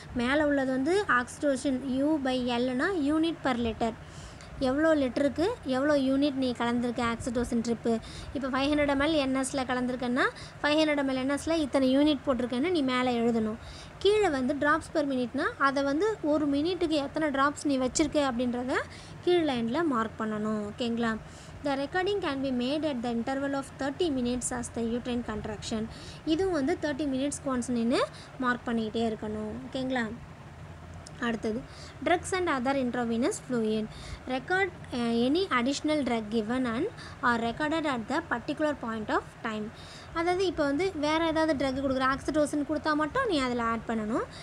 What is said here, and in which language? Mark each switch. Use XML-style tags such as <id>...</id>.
<ta>மேலே உள்ளது வந்து ஆக்சிடோசின் U/Lனா யூனிட் பர் லிட்டர், எவ்வளோ லிட்டருக்கு எவ்வளோ யூனிட் நீ கலந்துருக்க ஆக்சிடோசின் ட்ரிப்பு. இப்போ 500 ml என்எஸில் கலந்துருக்கேன்னா 500 ml என்எஸில் இத்தனை யூனிட் போட்டிருக்கேன்னு நீ மேலே எழுதணும். கீழே வந்து ட்ராப்ஸ் பெர் மினிட்னா அதை வந்து ஒரு மினிட்டுக்கு எத்தனை ட்ராப்ஸ் நீ வச்சுருக்க அப்படின்றத கீழ் லைனில் மார்க் பண்ணணும். ஓகேங்களா?</ta> <en>The recording can be made at the interval of 30 minutes as the uterine contraction.</en> <ta>இதுவும் வந்து 30 minutes once நின்று மார்க் பண்ணிக்கிட்டே இருக்கணும். ஓகேங்களா?</ta> <en>அடுத்தது drugs and other intravenous fluid record any additional drug given and are recorded at the particular point of time.</en> <ta>அதாவது இப்போ வந்து வேறு ஏதாவது ட்ரக் கொடுக்குற ஆக்சிடோசின் கொடுத்தா மட்டும் நீ அதில் ஆட் பண்ணணும்.</ta>